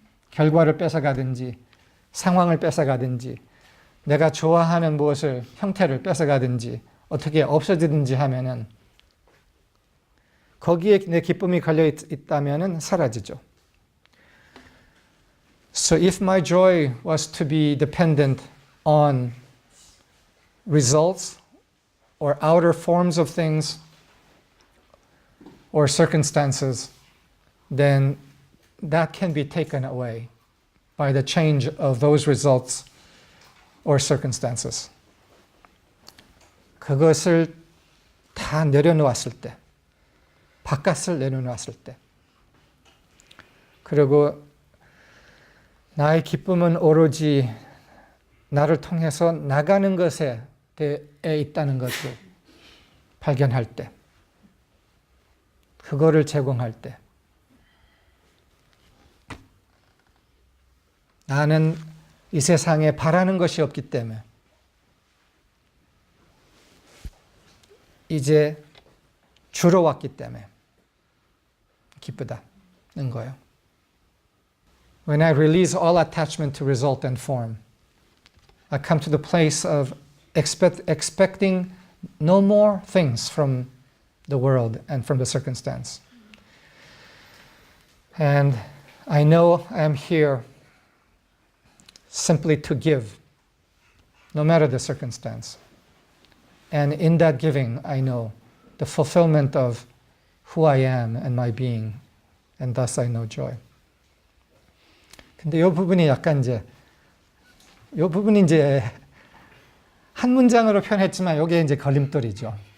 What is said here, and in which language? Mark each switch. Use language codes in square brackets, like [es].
[ko] 결과를 뺏어가든지 상황을 뺏어가든지 내가 좋아하는 무엇을 형태를 뺏어가든지 어떻게 없어지든지 하면은 거기에 내 기쁨이 걸려 있다면은 사라지죠. [en] So if my joy was to be dependent on results or outer forms of things or circumstances, then that can be taken away by the change of those results or circumstances. [ko] 그것을 다 내려놓았을 때, 바깥을 내려놓았을 때, 그리고 나의 기쁨은 오로지 나를 통해서 나가는 것에 있다는 것을 발견할 때, 그거를 제공할 때, 나는 이 세상에 바라는 것이 없기 때문에 이제 주러 왔기 때문에 기쁘다는 거예요. [en] When I release all attachment to result and form, I come to the place of expecting no more things from the world and from the circumstance. And I know I am here simply to give, no matter the circumstance. And in that giving, I know the fulfillment of who I am and my being, and thus I know joy. [ko] 근데 이 부분이 약간 이 부분이 한 문장으로 표현했지만 이게 이제 걸림돌이죠.